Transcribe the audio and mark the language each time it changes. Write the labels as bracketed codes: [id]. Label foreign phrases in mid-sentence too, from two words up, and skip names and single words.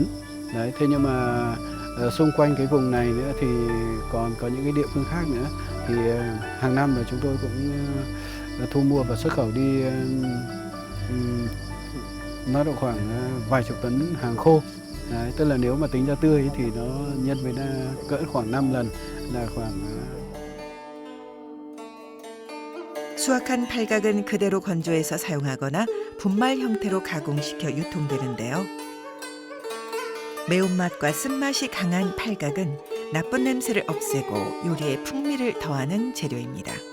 [vi] Đấy, thế nhưng mà xung quanh cái vùng này nữa thì còn có những cái địa phương khác nữa thì hàng năm là chúng tôi cũng thu mua và xuất khẩu đi nó độ khoảng vài chục tấn hàng khô. Đấy, tức là nếu mà tính ra tươi thì nó nhân với cỡ khoảng 5 lần là khoảng. [ko] 수확한 팔각은 그대로 건조해서 사용하거나 분말 형태로 가공시켜 유통되는데요. 매운맛과 쓴맛이 강한 팔각은 나쁜 냄새를 없애고 요리에 풍미를 더하는 재료입니다.